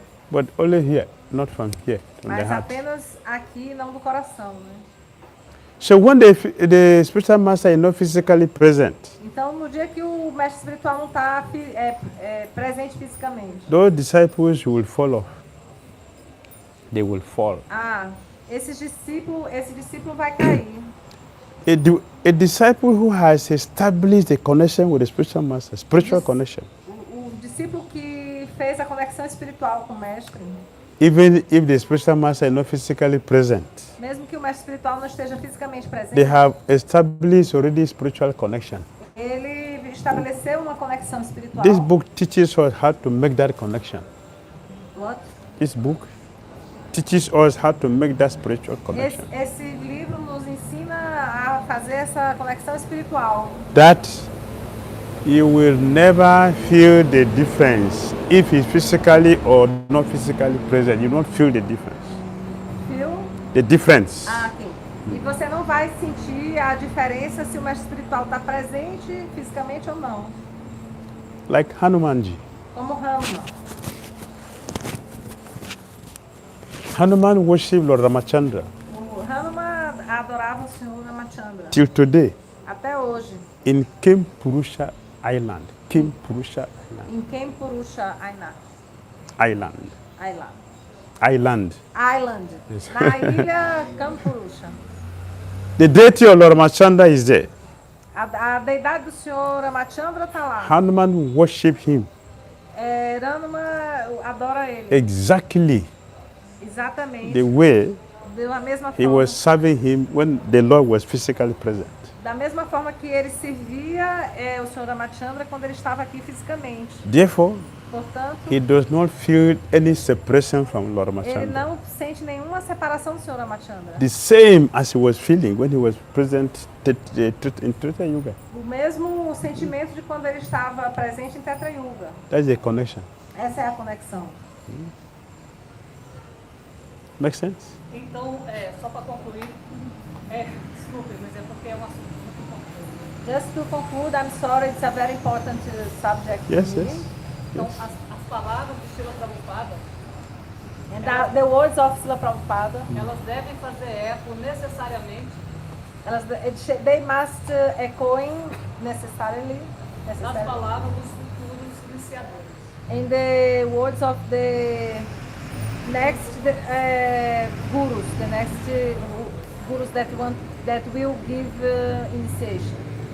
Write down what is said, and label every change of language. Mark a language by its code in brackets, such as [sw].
[en] But only here, not from here, from the [pt] Mas [en] heart. [pt] apenas aqui, não do coração, né? [en] So when the spiritual master is not physically present, [pt] Então, no dia que o mestre espiritual não está presente fisicamente, [en] those disciples will fall off. They will fall. [pt] esse discípulo vai cair. [en] A disciple who has established a connection with the spiritual master, spiritual connection, [pt] O discípulo que fez a conexão espiritual com o mestre, [en] even if the spiritual master is not physically present, [pt] mesmo que o mestre espiritual não esteja fisicamente presente, [en] they have established already spiritual connection. [pt] ele estabeleceu uma conexão espiritual. [en] This book teaches us how to make that connection. What? This book teaches us how to make that spiritual connection. [pt] Esse livro nos ensina a fazer essa conexão espiritual. [en] That you will never feel the difference if he's physically or not physically present. You don't feel the difference. Feel? The difference. Ok. [pt] E você não vai sentir a diferença se o mestre espiritual está presente fisicamente ou não. [en] Like Hanumanji. [pt] Como Hanuman. [en] Hanuman worshipped Lord Ramachandra [pt] O Hanuman adorava o Senhor Ramachandra. [en] till today [pt] Até hoje. [en] in Kimpurusha Island. Kimpurusha Island. [pt] Em Kempurusha [en] Island. Island. Island. Island. Yes. [pt] Na ilha Kampurusha. [en] The deity of Lord Ramachandra is there. [pt] A deidade do Senhor Ramachandra está lá. [en] Hanuman worshipped him [pt] Hanuman adora ele. [en] exactly [pt] Exatamente. [en] the way [pt] Da mesma [en] he [pt] forma. [en] was serving him when the Lord was physically present. [pt] Da mesma forma que ele servia o Senhor Ramachandra quando ele estava aqui fisicamente. [en] Therefore, [pt] Portanto, [en] he does not feel any separation from Lord [pt] ele [en] Ramachandra. [pt] não sente nenhuma separação do Senhor Ramachandra. [en] The same as he was feeling when he was present in Treta Yuga. [pt] O mesmo sentimento de quando ele estava presente em Tetra Yuga. [en] That's the connection. [pt] Essa é a conexão. [en] Make sense? [pt] Então, só para concluir, desculpe, mas é porque é um assunto muito importante. [en] Just to conclude, I'm sorry, it's a very important subject Yes, to me. yes. [pt] Então, as palavras de Srila Prabhupada, [en] And the words of Srila Prabhupada, [pt] elas devem fazer eco necessariamente [en] they must echoing necessarily [pt] nas palavras dos futuros iniciadores. [en] in the words of the next gurus, the next gurus that will give initiation.